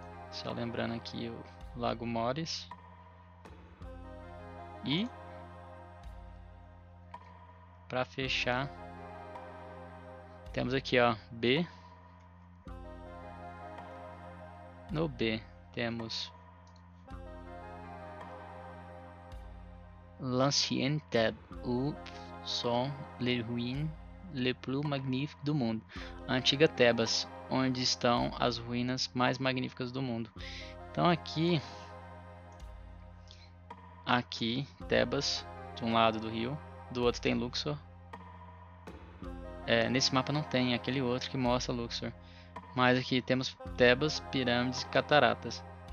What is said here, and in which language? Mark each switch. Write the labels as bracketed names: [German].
[Portuguese] Só lembrando aqui o Lago Moris. E para fechar, temos aqui, ó, B. No B temos [French] l'ancien Thèbes, où sont les ruines les plus magnifiques [Portuguese] do mundo. A antiga Tebas, onde estão as ruínas mais magníficas do mundo. Então aqui Tebas, de um lado do rio, do outro tem Luxor. Nesse mapa não tem, aquele outro que mostra Luxor. Mas aqui temos Tebas, pirâmides e cataratas.